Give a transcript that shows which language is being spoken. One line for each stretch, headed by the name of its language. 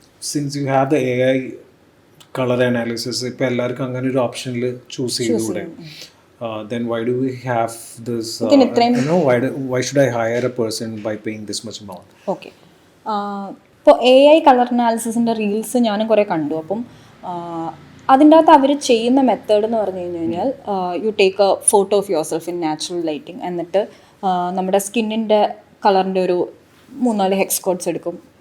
English: Since you have the AI color analysis,
Malayalam: ഇപ്പോൾ എല്ലാവർക്കും അങ്ങനെ ഒരു ഓപ്ഷനിൽ choose ചെയ്തുകൂടെ?
English: Then why do we have this? Why should I hire a person by paying this much amount? Okay.
Malayalam: ഇപ്പോൾ AI colour അനാലിസിസിൻ്റെ reels ഞാനും കുറേ കണ്ടു. അപ്പം അതിൻ്റെ അകത്ത് അവർ ചെയ്യുന്ന മെത്തേഡ് എന്ന് പറഞ്ഞു കഴിഞ്ഞാൽ
English: You take a photo of yourself in natural lighting.
Malayalam: എന്നിട്ട് നമ്മുടെ സ്കിന്നിൻ്റെ കളറിൻ്റെ ഒരു 3-4 ഹെക്സ് കോഡ്സ് എടുക്കും.